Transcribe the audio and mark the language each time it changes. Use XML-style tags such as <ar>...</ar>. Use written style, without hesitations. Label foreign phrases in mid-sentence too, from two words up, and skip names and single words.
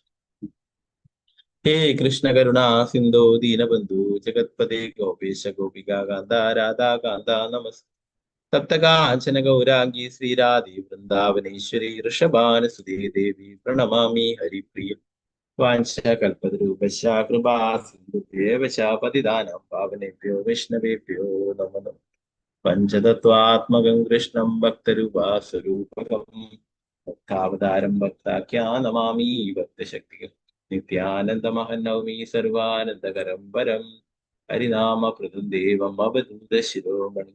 <sa>ഹേ കൃഷ്ണ കരുണാ സിന്ധോ ദീനബന്ധു ജഗത്പദേ ഗോപേശ ഗോപികാകാന്ത രാധാകാന്ത നമസ്. സപ്തകാഞ്ചന ഗൗരാംഗി ശ്രീരാധേ വൃന്ദാവനേശ്വരി ഋഷഭാനുസുതേ ദേവി പ്രണമാമി ഹരിപ്രിയ. വാഞ്ചകൽപതരൂപശ കൃപാ സിന്ധുഭ്യേവ ച പതിതാനാം പാവനേഭ്യോ വൈഷ്ണവേഭ്യോ നമോ നമഃ. പഞ്ചതത്വാത്മകം കൃഷ്ണം ഭക്തരൂപാസ്വരൂപകം ഭക്താവതാരം ഭക്താഖ്യാനമാമി ഭക്തശക്തികം. നിത്യാനന്ദമഹം നൗമി സർവാനന്ദകരം പരം ഹരിനാമകൃതം ദേവം അവധൂത ശിരോമണി.</sa>